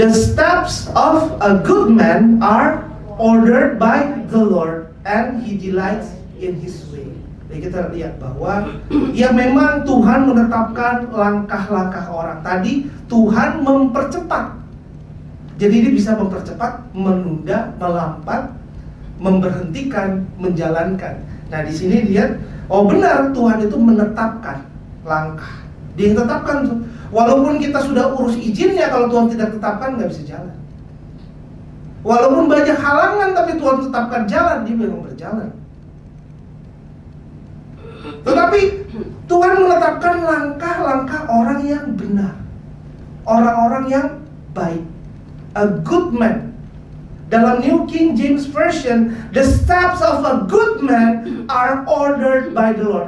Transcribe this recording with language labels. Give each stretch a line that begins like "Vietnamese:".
English: The steps of a good man are ordered by the Lord, and He delights in His way.
Indonesian: Jadi kita lihat bahwa ya memang Tuhan menetapkan langkah-langkah orang. Tadi Tuhan mempercepat. Jadi dia bisa mempercepat, menunda, melambat, memberhentikan, menjalankan. Nah di sini lihat, oh benar Tuhan itu menetapkan langkah. Dia tetapkan tuh. Walaupun kita sudah urus izinnya, kalau Tuhan tidak tetapkan nggak bisa jalan. Walaupun banyak halangan, tapi Tuhan tetapkan jalan, dia memang berjalan. Tetapi Tuhan menetapkan langkah-langkah orang yang benar, orang-orang yang baik.
English: A good man.
Indonesian: Dalam New King James Version,
English: the steps of a good man are ordered by the Lord.